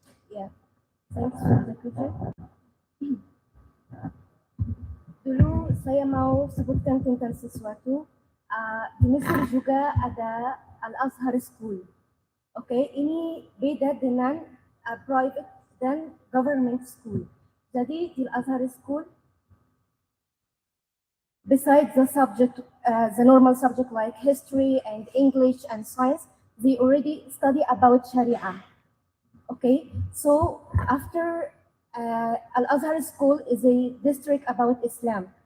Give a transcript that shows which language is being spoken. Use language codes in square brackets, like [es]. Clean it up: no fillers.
[en] Ya, thanks for the question. [id] Dulu saya mau sebutkan tentang sesuatu. Di Mesir juga ada Al-Azhar School. Oke, ini beda dengan private dan government school. Jadi di [en] Al-Azhar School, besides the subject, the normal subject like history and English and science, they already study about Sharia. Okay, so after Al-Azhar School is a district about Islam.